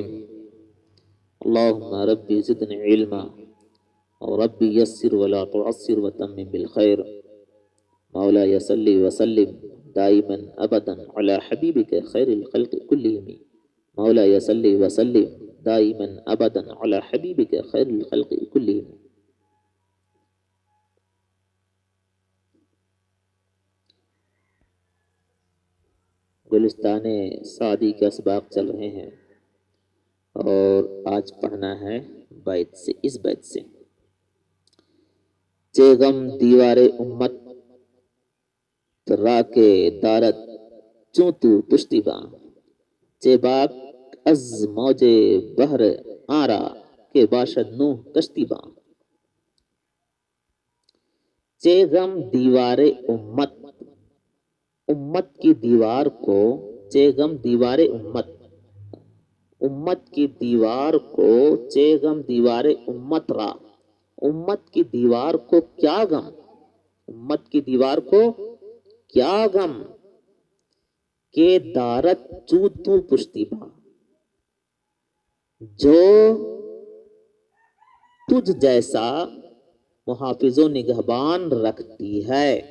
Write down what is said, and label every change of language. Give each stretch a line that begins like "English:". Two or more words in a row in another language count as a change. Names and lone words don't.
Arabic: اللهم ربي زدني علما وربي يسر ولا تعسر وتمم بالخير. مولاي صل وسلم دائما أبدا على حبيبك خير الخلق كلهم. مولاي صل وسلم دائما أبدا على حبيبك خير الخلق كلهم.
Urdu: گلستان سعدی کے اسباق چل رہے ہیں اور آج پڑھنا ہے بیت سے، اس بیت سے:
Persian: چے غم دیوار امت را کے دارت چوں تو پشتی باں، چے باک از موج بحر آرا کے باشد نوح کشتی باں. چے غم دیوار امت،
Urdu: امت کی دیوار کو،
Persian: چے غم دیوار
Urdu: امت، امت کی دیوار کو،
Persian: چے غم دیوار امت را،
Urdu: امت کی دیوار کو کیا غم، امت کی دیوار کو کیا غم،
Persian: کہ دارت چوں تو پشتی باں،
Urdu: جو تجھ جیسا محافظ و نگہبان رکھتی ہے.